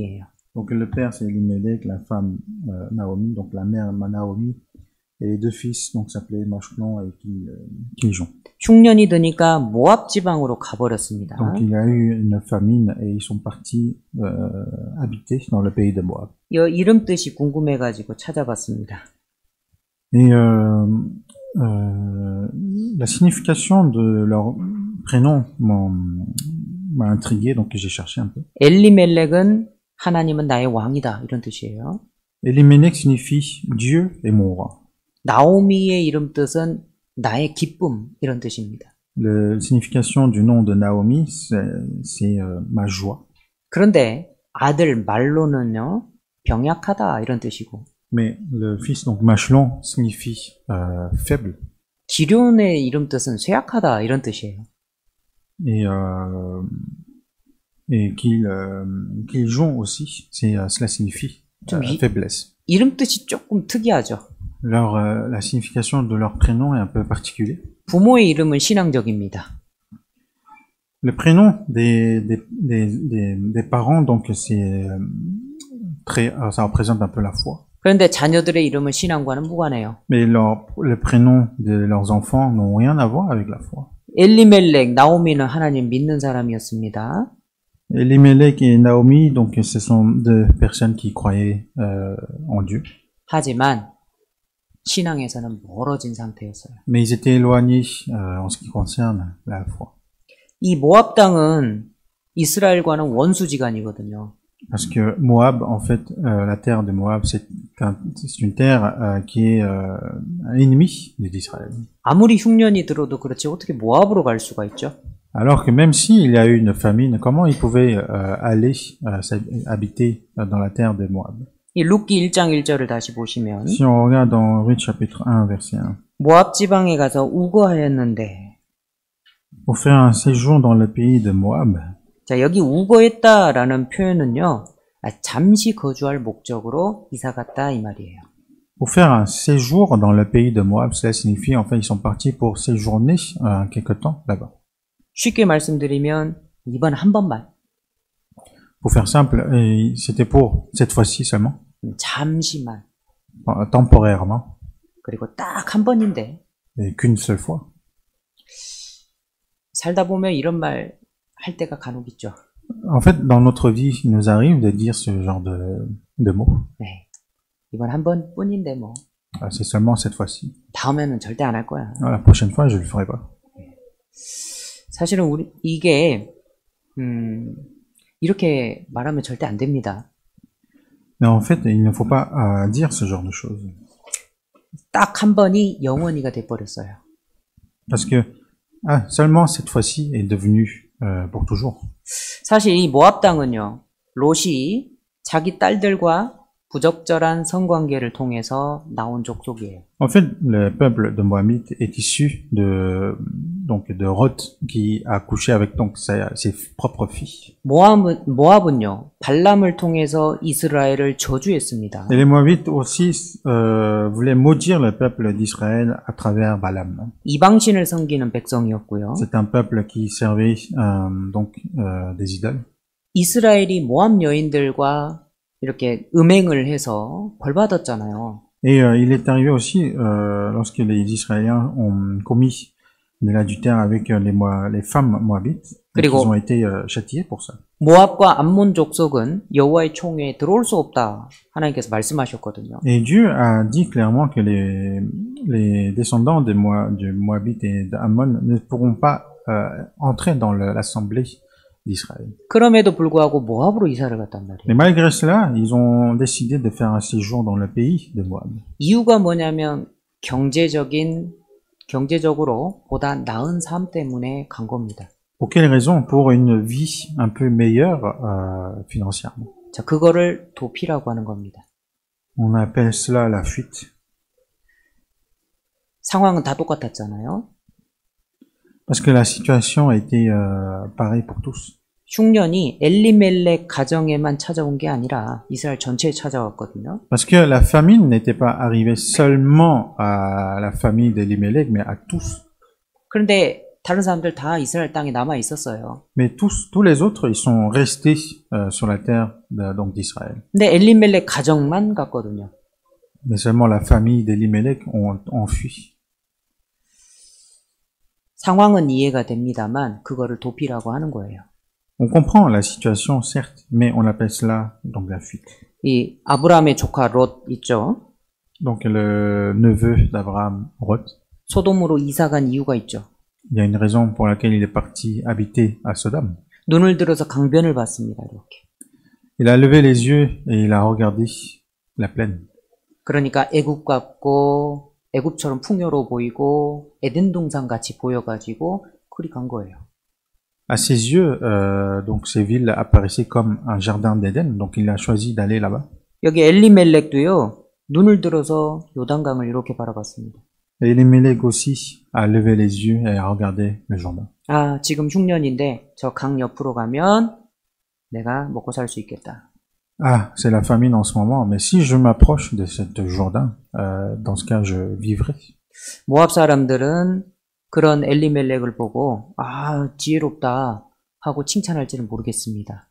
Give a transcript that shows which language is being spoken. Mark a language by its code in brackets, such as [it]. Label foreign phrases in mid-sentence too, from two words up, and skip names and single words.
[fr] Donc le père c'est Elimelech, la femme Naomi, donc la mère Naomi Et les deux fils donc s'appelaient Machlon et Kiljon. [ko] 흉년이 드니까 모압 지방으로 가버렸습니다. [fr] Donc il y a eu une famine et ils sont partis habiter dans le pays de Moab. [ko] 이 이름 뜻이 궁금해가지고 찾아봤습니다. [fr] Et la signification de leur prénom m'a intrigué, donc j'ai cherché un peu. [ko] 엘리멜렉은 하나님은 나의 왕이다 이런 뜻이에요. [fr] Elimelech signifie Dieu est mon roi. [ko] 나오미의 이름 뜻은 나의 기쁨 이런 뜻입니다. [fr] La signification du nom de Naomi, c'est ma joie. [ko] 그런데 아들 말로는요 병약하다 이런 뜻이고 [fr] Mais le fils, donc Machlon, signifie faible. [ko] 기럐의 이름 뜻은 쇠약하다 이런 뜻이에요. [fr] Et Kiljon aussi, cela signifie faiblesse. [ko] 이름 뜻이 조금 특이하죠. [fr] La signification de leur prénom est un peu particulier. [ko] 부모의 이름은 신앙적입니다. [fr] Le prénom des parents, donc c'est ça représente un peu la foi. [ko] 그런데 자녀들의 이름은 신앙과는 무관해요. [fr] Mais le prénom de leurs enfants n'ont rien à voir avec la foi. [ko] 엘리멜렉, 나오미는 하나님 믿는 사람이었습니다. [fr] Elimelech et Naomi, donc ce sont deux personnes qui croyaient en Dieu. [ko] 하지만 신앙에서는 멀어진 상태였어요. [fr] Mais ils étaient éloignés en ce qui concerne la foi. [ko] 이 모압 땅은 이스라엘과는 원수지간이거든요. [fr] Parce que Moab, en fait, la terre de Moab, c'est une terre qui est ennemie d'Israël. [ko] 아무리 흉년이 들어도 그렇지 어떻게 모압으로 갈 수가 있죠? [fr] Alors que même s'il y a eu une famine, comment ils pouvaient aller habiter dans la terre de Moab? [ko] 이 룻기 1장 1절을 다시 보시면 [fr] Si on regarde dans Ruth chapitre 1, verset 1. [ko] 모압 지방에 가서 우거하였는데 [fr] Pour faire un séjour dans le pays de Moab. [ko] 자, 여기 우거했다라는 표현은요. 잠시 거주할 목적으로 이사 갔다 이 말이에요. [fr] Pour faire un séjour dans le pays de Moab, cela signifie en fait ils sont partis pour séjourner quelque temps là-bas. [ko] 쉽게 말씀드리면 이번 한 번만. [fr] Pour faire simple, c'était pour cette fois-ci seulement. [ko] 잠시만. [fr] Temporairement. [ko] 그리고 딱 한 번인데. [fr] Et qu'une seule fois. [ko] 살다 보면 이런 말 할 때가 간혹 있죠. [fr] En fait, dans notre vie, il nous arrive de dire ce genre de mots. [ko] 네. 이번 한 번뿐인데 뭐. [fr] C'est seulement cette fois-ci. [ko] 다음에는 절대 안 할 거야. [fr] La prochaine fois, je le ferai pas. [ko] 사실은 이게 이렇게 말하면 절대 안 됩니다. [fr] Mais en fait, il ne faut pas dire ce genre de choses. [ko] 딱 한 번이 영원히가 돼 버렸어요. [fr] Parce que seulement cette fois-ci est devenu pour toujours. [ko] 사실 이 모압 땅은요. 롯이 자기 딸들과 부적절한 성관계를 통해서 나온 족속이에요. [fr] En fait, le peuple de Moabite est issu de Roth qui a couché avec donc ses propres filles. [ko] 모압은요. 발람을 통해서 이스라엘을 저주했습니다. [fr] Et les Moabites aussi voulaient maudire le peuple d'Israël à travers Balaam. [ko] 이방신을 섬기는 백성이었고요. [fr] C'est un peuple qui servait des idoles. [ko] 이스라엘이 모압 여인들과 이렇게 음행을 해서 벌받았잖아요. [fr] Et il est arrivé aussi lorsque les Israéliens ont commis de l'adultère avec les femmes moabites, ils ont été châtiés pour ça. [ko] 모압과 암몬 족속은 여호와의 총회에 들어올 수 없다. 하나님께서 말씀하셨거든요. [fr] Et Dieu a dit clairement que les descendants du Moabite et d'Ammon ne pourront pas entrer dans l'assemblée d'Israël. [ko] 그럼에도 불구하고 모압으로 이사를 갔단 말이에요. [fr] Mais malgré cela, ils ont décidé de faire un séjour dans le pays de Moab. [ko] 이유가 뭐냐면 경제적으로 보다 나은 삶 때문에 간 겁니다. [fr] Pour quelle raison? Pour une vie un peu meilleure financièrement. [ko] 자, 그거를 도피라고 하는 겁니다. [fr] On appelle cela la fuite. [ko] 상황은 다 똑같았잖아요. [fr] Parce que la situation a été pareille pour tous. [ko] 흉년이 엘리멜렉 가정에만 찾아온 게 아니라 이스라엘 전체에 찾아왔거든요. [fr] Parce que la famine n'était pas arrivée seulement à la famille d'Elimelech, mais à tous. [ko] 그런데 다른 사람들 다 이스라엘 땅에 남아 있었어요. [fr] Mais tous les autres, ils sont restés sur la terre donc d'Israël. [ko] 근데 엘리멜렉 가정만 갔거든요. [fr] Mais seulement la famille d'Elimelech ont fui. [ko] 상황은 이해가 됩니다만 그거를 도피라고 하는 거예요. [fr] On comprend la situation, certes, mais on appelle cela donc la fuite. [ko] 이 아브라함의 조카 롯 있죠? [fr] Donc le neveu d'Abraham, Lot, [ko] 소돔으로 이사 간 이유가 있죠. [fr] il y a une raison pour laquelle il est parti habiter à Sodome. [ko] 눈을 들어서 강변을 봤습니다. 이렇게. [fr] Il a levé les yeux et il a regardé la plaine. [ko] 그러니까 애굽 같고 애굽처럼 풍요로워 보이고 에덴 동산 같이 보여가지고 그리 간 거예요. [fr] À ses yeux, donc ces villes apparaissaient comme un jardin d'Éden, donc il a choisi d'aller là-bas. [ko] 여기 엘리멜렉도요. 눈을 들어서 요단강을 이렇게 바라봤습니다. [fr] Et Elimelech aussi a levé les yeux et a regardé le Jourdain. [ko] 아, 지금 흉년인데 저 강 옆으로 가면 내가 먹고 살 수 있겠다. [fr] Ah, c'est la famine en ce moment, mais si je m'approche de cette Jourdain, dans ce cas, je vivrai. [ko] 모압 사람들은 그런 엘리멜렉을 보고 아, 지혜롭다 하고 칭찬할지는 모르겠습니다.